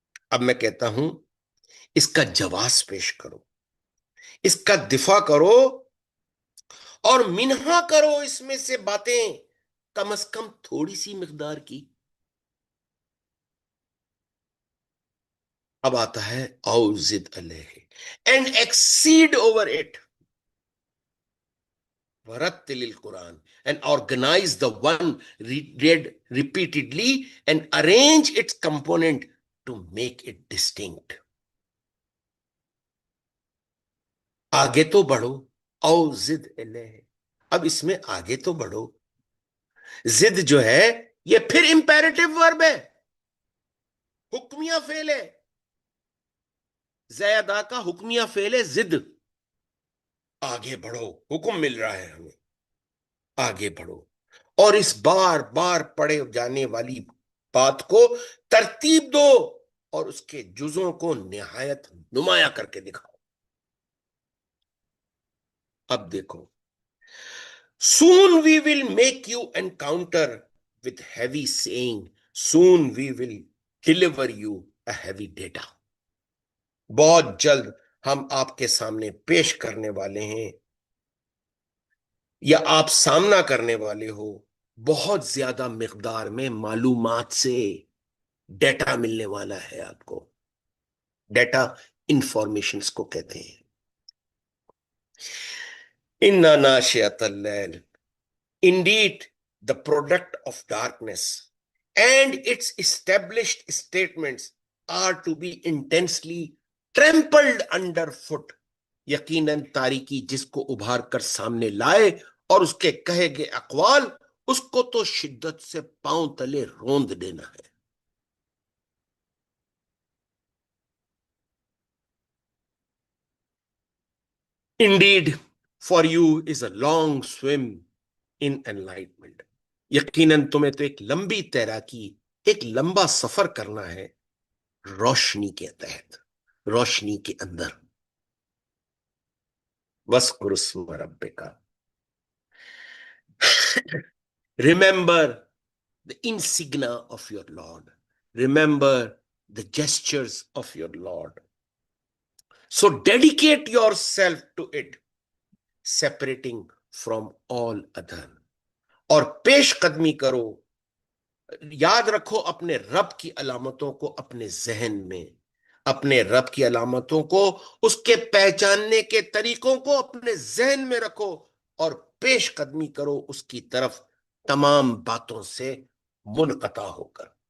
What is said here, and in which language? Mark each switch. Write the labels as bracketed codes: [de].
[ur] اب میں کہتا ہوں اس کا جواز پیش کرو، اس کا دفاع کرو، اور منہا کرو اس میں سے باتیں، کم از کم تھوڑی سی مقدار کی. اب آتا ہے [ar] او زد علیہ [en] And exceed over it. [ar] وَرَتِّلِ الْقُرْآنَ, [en] and organize the one read repeatedly and arrange its component to make it distinct. [ur] آگے تو بڑھو [ar] او زد الیہ, [ur] اب اس میں آگے تو بڑھو. زد جو ہے یہ پھر امپیریٹو ورب ہے, حکمیہ فعل ہے. زیادہ کا حکمیہ فعل ہے زد, آگے بڑھو, حکم مل رہا ہے ہمیں, آگے بڑھو. اور اس بار بار پڑھے جانے والی بات کو ترتیب دو اور اس کے جزوں کو نہایت نمایاں کر کے دکھاؤ. اب دیکھو, [en] soon we will make you encounter with heavy saying, soon we will deliver you a heavy data. [ur] بہت جلد ہم آپ کے سامنے پیش کرنے والے ہیں یا آپ سامنا کرنے والے ہو بہت زیادہ مقدار میں معلومات سے. ڈیٹا ملنے والا ہے آپ کو. ڈیٹا انفارمیشنز کو کہتے ہیں. [ar] اِنَّا نَاشِئَةَ اللَّيْلِ, [en] indeed the product of darkness and its established statements are to be intensely trampled underfoot. [ur] یقیناً تاریکی جس کو ابھار کر سامنے لائے اور اس کے کہے گئے اقوال, اس کو تو شدت سے پاؤں تلے روند دینا ہے. [en] Indeed, for you is a long swim in enlightenment. [ur] یقیناً تمہیں تو ایک لمبی تیراکی, ایک لمبا سفر کرنا ہے روشنی کے تحت, روشنی کے اندر. [ar] وَاذْكُرِ اسْمَ رَبِّكَ, [en] remember the insignia of your Lord, remember the gestures of your Lord. So dedicate yourself to it, separating from all other. [ur] اور پیش قدمی کرو, یاد رکھو اپنے رب کی علامتوں کو اپنے ذہن میں, اپنے رب کی علامتوں کو, اس کے پہچاننے کے طریقوں کو اپنے ذہن میں رکھو اور پیش قدمی کرو اس کی طرف تمام باتوں سے منقطع ہو کر.